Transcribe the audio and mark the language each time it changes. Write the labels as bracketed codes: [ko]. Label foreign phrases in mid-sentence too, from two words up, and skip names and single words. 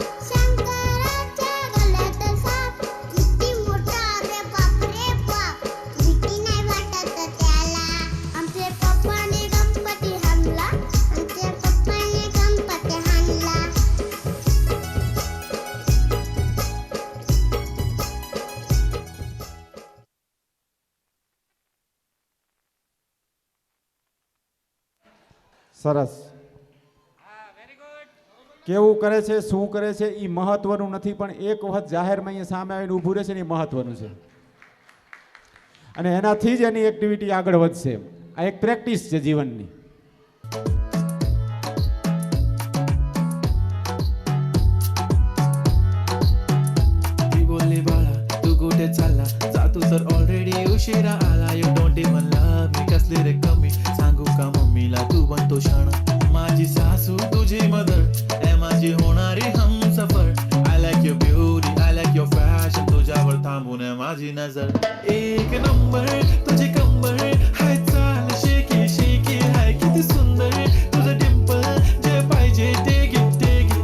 [mr] शंकराच्या गळ्यात साप, किती मोठा रे बाप रे बाप. भीती नाही वाटत त्याला. आमचे पप्पाने गणपती हाणला, आमच्या पप्पाने गणपती हाणला. [gu] સરસ. કેવું કરે છે, શું કરે છે એ મહત્વનું નથી, પણ એક વખત જાહેરમાં અહીંયા સામે આવીને ઊભું રહેશે ને એ મહત્વનું છે, અને એનાથી જ એની એક્ટિવિટી આગળ વધશે. આ એક પ્રેક્ટિસ છે જીવનની. [mr] ती बोलली बाळा तू कुठे चालला, जातो तर ऑलरेडी उशिरा आला. [en] you don't even love me, [mr] कसली रे कमी सांगू का मम्मीला तू बनतो क्षण. माझी सासू तुझी मदर, ए माझी होणारी हमसफर. [en] I like your beauty, I like your fashion, [mr] तुझ्यावर थांबून आहे माझी नजर. एक नंबर तुझी कंबर, हाय चाल शेकी शेकी, हाय किती सुंदर तुझं डिंपल, जे पाहिजे ते घे ते घे.